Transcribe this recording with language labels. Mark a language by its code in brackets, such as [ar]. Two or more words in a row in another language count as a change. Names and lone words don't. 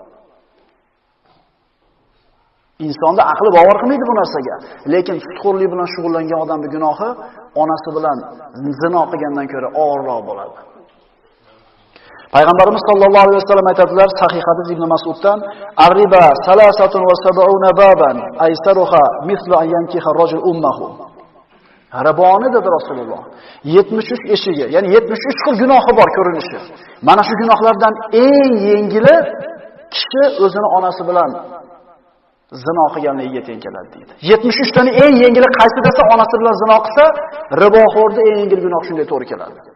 [uz] Insonda aqli bavar qilmaydi bu narsaga. Lekin sutxo'rlik bilan shug'ullangan odamning gunohi onasi bilan zino qilgandan ko'ra og'irroq bo'ladi. Payg'ambarimiz [ar] صلى الله عليه وسلم [uz] aytadilar, sahih hadis Ibn Mas'uddan, [ar] "الربا 73 بابا أيسرها مثل أن ينكح الرجل أمه." [uz] Riboni dedi Rasululloh. 73 eshigi, ya'ni 73 xil gunohi bor ko'rinishi. Mana shu gunohlardan eng yengili kishi o'zini onasi bilan zino qilganligiga teng keladi deydi. 73 tani eng yengili qaysi desa, onasi bilan zino qilsa, riboxo'rda eng yengil gunoh shunday to'g'ri keladi.